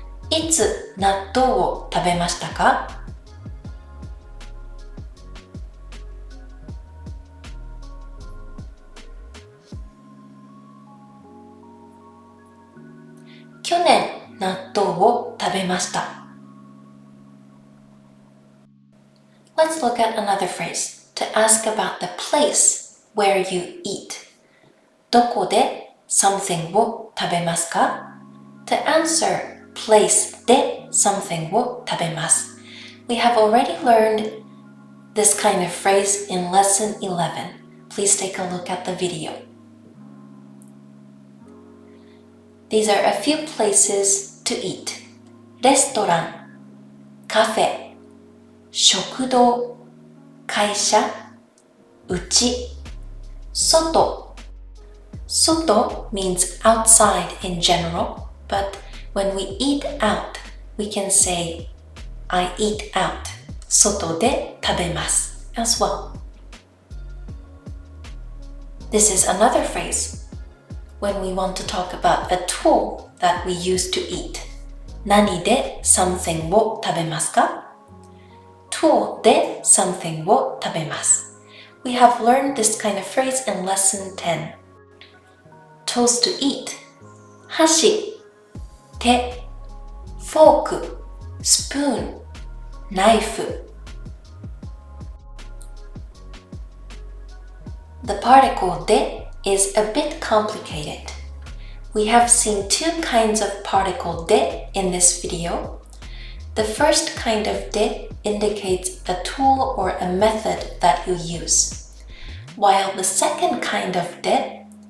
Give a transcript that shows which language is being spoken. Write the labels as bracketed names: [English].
[Japanese] いつ納豆を食べましたか去年納豆を食べました。 [English] Let's look at another phrase to ask about the place where you eat. [Japanese] どこで [English] something [Japanese] を食べますか [English] To answer place [Japanese] で something を食べます。 [English] We have already learned this kind of phrase in lesson 11. Please take a look at the video. These are a few places to eat. [Japanese] レストラン、カフェ、食堂、会社、家、外。外 [English] means outside in general, but when we eat out, we can say, I eat out. [Japanese] 外で食べます as well. [English] This is another phrase when we want to talk about a tool that we use to eat. [Japanese] 何で [English] something [Japanese] を食べますか [English] tool [Japanese] で something を食べます。 [English] We have learned this kind of phrase in lesson 10. Tools to eat. [Japanese] 箸、手、フォーク、スプーン、ナイフ。 [English] The particle [Japanese] で [English] is a bit complicated. We have seen two kinds of particle [Japanese] で [English] in this video. The first kind of [Japanese] で [English] indicates a tool or a method that you use, while the second kind of で